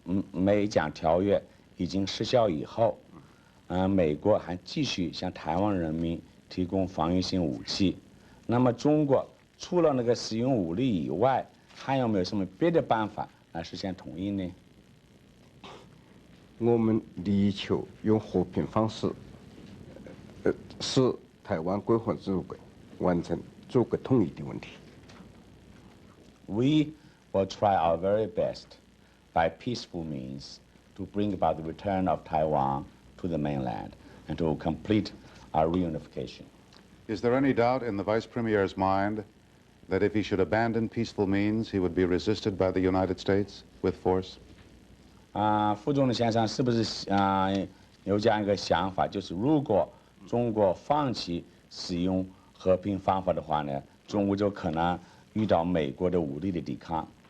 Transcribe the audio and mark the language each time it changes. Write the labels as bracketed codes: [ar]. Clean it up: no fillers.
[zh] 美蒋条约已经失效以后，美国还继续向台湾人民提供防御性武器，那么中国除了那个使用武力以外，还有没有什么别的办法来实现统一呢？我们力求用和平方式，使台湾归还祖国，完成祖国统一的问题。 [en] We will try our very best, by peaceful means, to bring about the return of Taiwan to the mainland and to complete our reunification. Is there any doubt in the Vice Premier's mind that if he should abandon peaceful means, he would be resisted by the United States with force? [zh] 副总理先生是不是有这样一个想法，就是如果中国放弃使用和平方法的话呢，中国就可能遇到美国的武力的抵抗？